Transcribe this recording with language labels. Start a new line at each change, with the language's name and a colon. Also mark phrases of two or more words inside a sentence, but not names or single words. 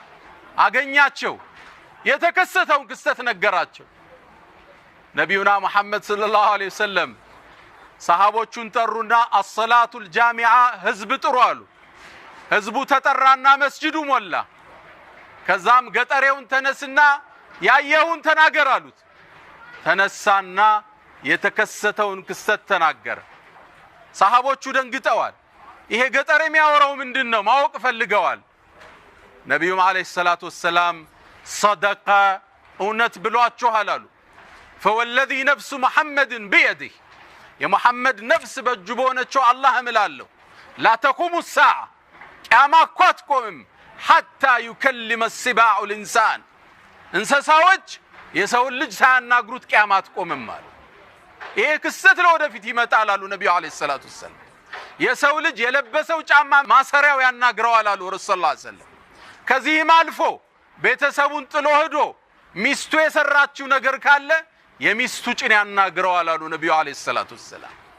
Amharic: አገኛቸው። የተከሰተውን ክስተት ነገራቸው። ነብዩና መሐመድ
Arabic: صلى الله عليه وسلم
Amharic: ሰሃቦቹን ጠሩና
Arabic: الصلاة جامعة
Amharic: ህዝብ ጥሩ አሉ። ህዝቡ ተጠራና መስጂዱ ሞላ። ከዛም ገጠሬውን ተነስና ያየውን ተናገር አሉት። ተነሳና የተከሰተውን ክስተት ተናገረ። ሰሃቦቹ ደንግጠዋል። ይሄ ገጠር የሚያወራው ምንድነው ማወቅ ፈልገዋል። ነብዩም
Arabic: عليه الصلاة والسلام
Amharic: صدق እውነት ብሏችኋል አሉ።
Arabic: فوالذي نفس محمد بيده
Amharic: የሙሐመድ ነፍስ በእጁ በሆነችው አላህ እምላለሁ
Arabic: لا تقوم الساعة
Amharic: ቂያማ እኮ አትቆምም
Arabic: حتى يكلم السباع الإنسان
Amharic: እንስሳዎች የሰውን ልጅ ሳያናግሩት ቂያማ አትቆምም አሉ። ይሄ ክስተት ለወደፊት ይመጣል አሉ ነብዩ
Arabic: عليه الصلاة والسلام።
Amharic: የሰው ልጅ የለበሰው ጫማ ማሰሪያው ያናግረዋል አሉ ረሱል
Arabic: صلى الله عليه وسلم።
Amharic: ከዚህም አልፎ ቤተሰቡን ጥሎ ሄዶ ሚስቱ የሰራችው ነገር ካለ የሚስቱ ጭን ያናግረዋል አሉ ነብዩ
Arabic: عليه الصلاة والسلام።